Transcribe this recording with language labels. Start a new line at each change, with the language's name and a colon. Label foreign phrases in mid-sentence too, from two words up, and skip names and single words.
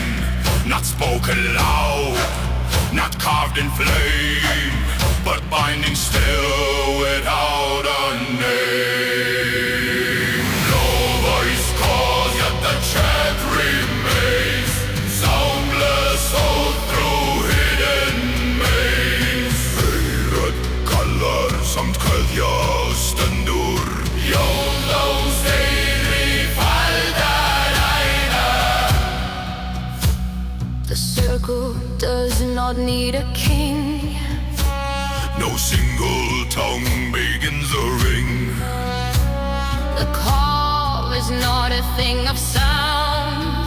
English: Not spoken loud, not carved in flame, but binding still without a name. No voice calls, yet the chant remains. Soundless oath through hidden maze.
Icelandic: Samt kveðja stendur.
English: The circle does not need a king. No single tongue begins the ring. The call is not a thing of sound.